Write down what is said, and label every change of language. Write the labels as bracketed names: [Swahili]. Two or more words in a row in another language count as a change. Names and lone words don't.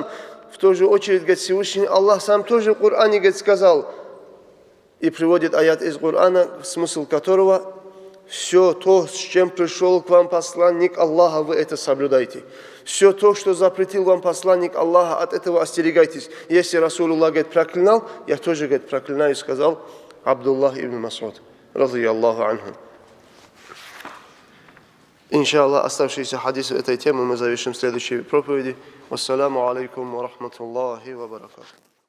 [Russian] В ту же очередь, говорит, Всевышний Аллах сам тоже в Коране, говорит, сказал, и приводит аят из Корана, смысл которого: все то, с чем пришел к вам посланник Аллаха, вы это соблюдайте. Все то, что запретил вам посланник Аллаха, от этого остерегайтесь. Если Расулуллах, говорит, проклинал, я тоже, говорит, проклинаю, сказал Абдуллах ибн Масуд, [Arabic] رضي الله عنه. [Russian] Иншаллах, оставшиеся хадисы этой темы мы завершим в следующей проповеди. [Arabic] والسلام عليكم ورحمة الله وبركاته.